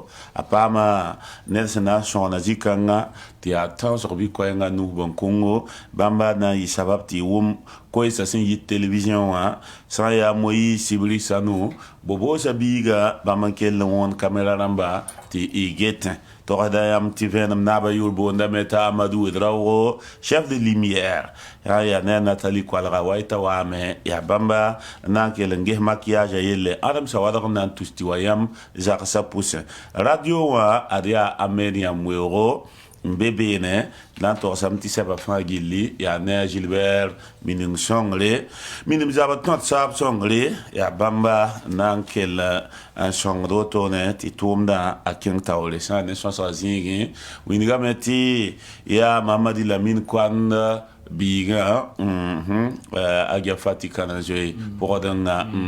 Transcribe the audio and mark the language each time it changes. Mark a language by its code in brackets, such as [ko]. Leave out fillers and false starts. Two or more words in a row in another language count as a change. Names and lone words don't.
[mos] a paama ned sẽn na n sõgna zĩ-kãngã tɩ yaa tõosg bɩ-koɛɛngã nus bõn-kʋngo bãmba na n yɩ sabab tɩ y wʋm koeesã sẽn yɩ télévision wã sã n yaa moyiis sibri sanu boboosa biiga bãmb n kell n wõnd caméra rãmba tɩ y getẽ togda yam tɩ vẽenem naaba yʋʋr boondame t'a amadou wedraogo [fr] chef de lumière [mos] yaa ne a Nathalie Koalga wa y ta waame yaa bãmba n na n kell n ges maquillage a yelle adem sa wadg n na n tus tɩ wa yam zagsã pʋsẽ radio wã ad yaa amen yãmb weoogo n be beene la n togsame tɩ sɛba fãa gilli yaa ne a Gilbert mining sõngre minim zaba tõt saab sõngre yaa bãmba n na n kell n sõngd wotone tɩ tʋʋmdã a kẽng taoore sã ne sõsga zĩigẽ wingame tɩ yaa Mamadi Lamine Koand biigã a Fati kana zoe pʋgdẽnga